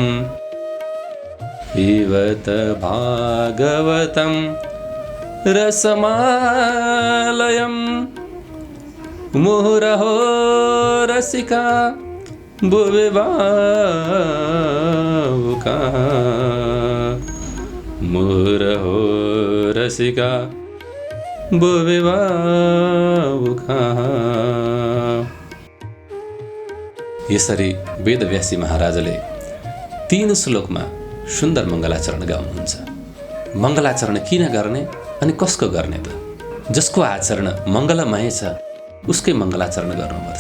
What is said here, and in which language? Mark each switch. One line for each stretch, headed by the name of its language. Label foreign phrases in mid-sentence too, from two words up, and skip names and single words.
Sanskrit: पिबत भागवतं रसमालयं मुहुरहो रसिका भुवि भावुकाः मुहुरहो रसिका भुवि भावुकाः।
Nepali: यसरी वेदव्यासी महाराजले 3 श्लोकमा सुन्दर मङ्गलाचरण गाउनुहुन्छ। मङ्गलाचरण किन गर्ने अनि कसको गर्ने त? जसको आचरण मङ्गलमय छ उसकै मङ्गलाचरण गर्नुपर्छ।